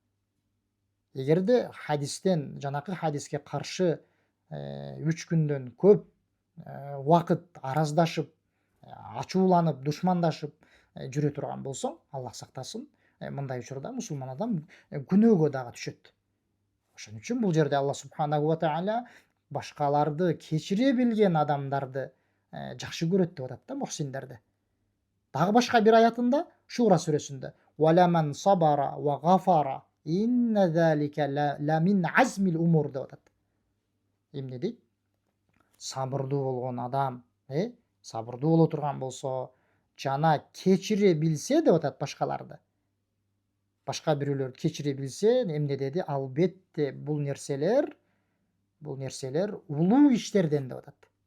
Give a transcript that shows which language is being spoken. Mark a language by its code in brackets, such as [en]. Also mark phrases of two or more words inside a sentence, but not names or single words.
[ky] Эгерде жанакы хадиске каршы 3 күндөн көп убакыт араздашып, ачууланып, душмандашып жүрө турган болсоң, Аллах сактасын, мындай учурда мусулман адам күнөөгө дагы түшөт. Ошон үчүн бул жерде Аллах [ar] سبحانه وتعالى [ky] башкаларды кечире билген адамдарды жакшы көрөт деп атат да, мухсиндерди. Дагы башка бир аятында, Шура сүрөсүндө, [ar] «ولمن صبر وغفر إن ذلك لمن عزم الأمور» [ky] деп атат. Эмне дейт? Сабырдуу болгон адам, сабырдуу боло турган болсо, жана кечире билсе деп атат башкаларды. Башка бирөөлөрдү кечире билсе, эмне деди? Албетте бул нерселер улуу иштерден деп атат.